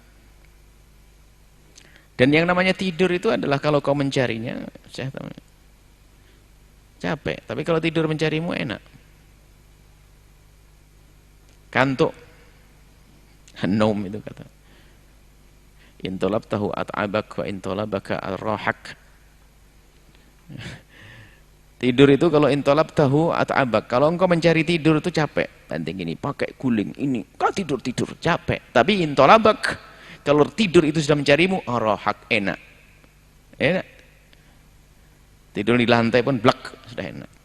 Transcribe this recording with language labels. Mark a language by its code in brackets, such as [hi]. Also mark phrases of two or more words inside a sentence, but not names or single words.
[id] Dan yang namanya tidur itu adalah kalau kau mencarinya, capek. Tapi kalau tidur mencarimu enak. Kantuk. Nom itu kata. [ar] إن طلبته أتعبك وإن طلبك أراحك. [id] Tidur itu kalau [ar] إن طلبته أتعبك. [id] Kalau engkau mencari tidur itu capek. Penting ini, pakai guling ini. Kau tidur-tidur, capek. Tapi intolabak, kalau tidur itu sudah mencarimu, ar-rahak, enak. Enak. Tidur di lantai pun blak, sudah enak.